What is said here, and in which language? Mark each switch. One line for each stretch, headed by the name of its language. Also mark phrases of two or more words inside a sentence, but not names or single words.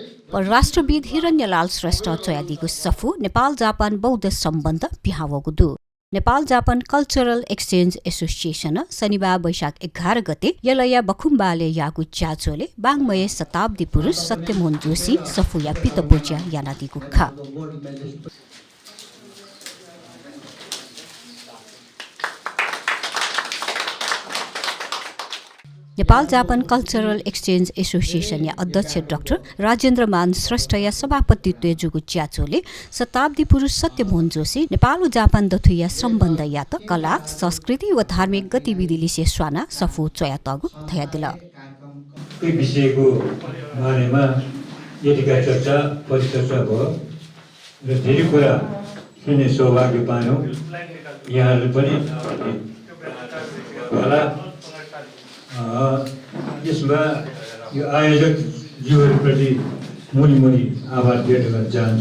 Newari: परराष्ट्रविद हिरण्यलाल श्रेष्ठ चोयादीको सफु नेपाल जापान बौद्ध सम्बन्ध बिहावगु दु नेपाल जापान कल्चरल एक्सचेन्ज एसोसिएसन शनिबार वैशाख 11 गते यलया बखुम्बाले यागु च्याचोले बाङमय शताब्दी पुरुष सत्यमोहन जोशी सफुया पितपोच्या यानादीको खा नेपाल जापान कल्चरल एक्सचेन्ज एसोसिएसन या अध्यक्ष डाक्टर राजेन्द्र मान श्रेष्ठ या सभापतित्व जुगु च्याचोले शताब्दी पुरुष सत्यमोहन जोशी नेपाल जापान दथुया सम्बन्ध या त कला संस्कृति व धार्मिक गतिविधिले स्वाना सफु चोया तगु थया दिल
Nepali: यी विषयको बारेमा यतिका चर्चा परिचर्चा भयो र धेरै कुरा सुन्ने सौभाग्य पायौँ। यहाँहरूले पनि होला यसमा यो आयोजक जीवहरूप्रति मुनि आभार व्यक्त गर्न चाहन्छु।